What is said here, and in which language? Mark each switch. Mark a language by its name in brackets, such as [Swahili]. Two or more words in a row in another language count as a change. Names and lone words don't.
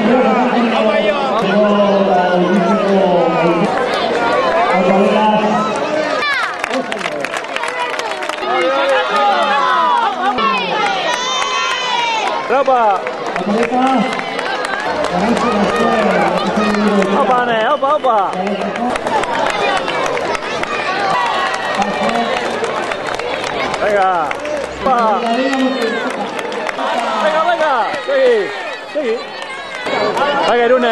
[Indonesian] Berapa? Apa nih? Apa? [Spanish] Venga. Venga. Seguí. Venga, Irune.